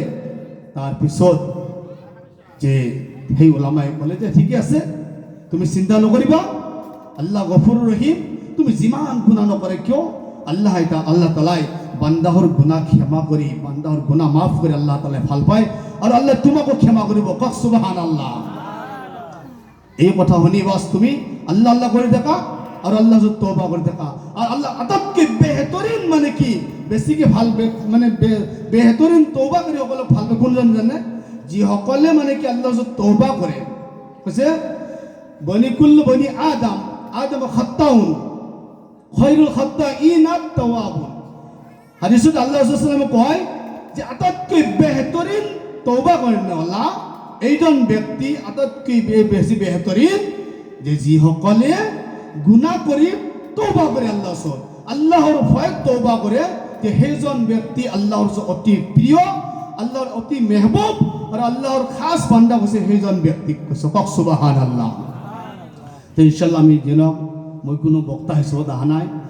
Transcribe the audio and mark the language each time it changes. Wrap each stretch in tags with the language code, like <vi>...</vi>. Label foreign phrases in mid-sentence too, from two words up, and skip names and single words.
<as>তাৰপিছত যে সেই উলামাই ক'লে যে ঠিকে আছে, তুমি চিন্তা নকৰিবা,</as> <ar>الله غفور رحيم,</ar> <as>তুমি যিমান গুনাহ নকৰে কিয় আল্লাহ তাআলাই বান্দাহৰ গুনাহ ক্ষমা কৰি, বান্দাহৰ গুনাহ মাফ কৰি আল্লাহ তাআলাই ভাল পায় আৰু আল্লাহ তোমাকো ক্ষমা কৰিব। কওক সুবহানাল্লাহ। এই কথা শুনি বাস তুমি আল্লাহ আল্লাহ কৰি থাকা আৰু আল্লাহ তওবা কৰি থাকা। আৰু আল্লাহ আটাইতকৈ বেহতৰিন মানে কি বেছিকৈ ভাল মানে বেহতৰিন তওবা কৰি সকলক ভাল পায় কোনজন জানে? যিসকলে মানে কি আল্লাহ তওবা কৰে।</as> <ar>কৈছে كل بني آدم خطاء وخير الخطائين التوابون.</ar> <as>হাদিছত আল্লাহ রাসূল</as> <ar>صلى الله عليه وسلم</ar> <as>কয় যে আটাইতকৈ বেহতৰিন তওবা কৰেনৱালা এইজন ব্যক্তি আটাইতকৈ বেছি বেহতৰিন যে যিসকলে গুনাহ কৰি তওবা কৰে, আল্লাহৰ ভয়ত তওবা কৰে, যে সেইজন ব্যক্তি আল্লাহৰ অতি প্ৰিয়, আল্লাহৰ অতি মেহবুব আৰু আল্লাহৰ খাস বান্দা হৈছে সেইজন ব্যক্তিক কৈছে। কওক সুবহানাল্লাহ। তো ইনশাআল্লাহ আমি দিনক মই কোনো বক্তা হিচাপত অহা নাই।</as>